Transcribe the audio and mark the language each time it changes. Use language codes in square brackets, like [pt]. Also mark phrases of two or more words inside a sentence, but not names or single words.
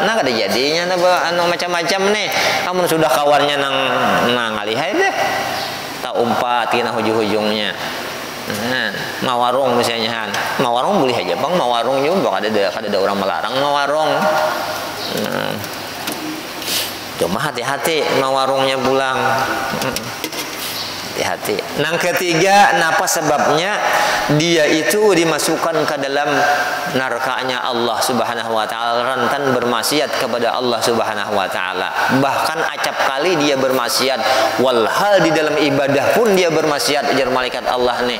[bjn] Nah kada jadinya anu macam-macam nih. Kamu sudah kawannya nang ngalihai deh, tak umpat kena hujung-hujungnya. Nah, mawarung misalnya, mawarung boleh aja bang, mawarung juga ada orang melarang mawarung. Nah, cuma hati-hati mawarungnya pulang, hati-hati. [id] Yang ketiga, napa sebabnya dia itu dimasukkan ke dalam neraka-Nya [ar] Allah Subhanahu wa taala, [id] rentan bermaksiat kepada [ar] Allah Subhanahu wa taala. [id] Bahkan acap kali dia bermaksiat, walhal di dalam ibadah pun dia bermaksiat, ujar malaikat Allah nih.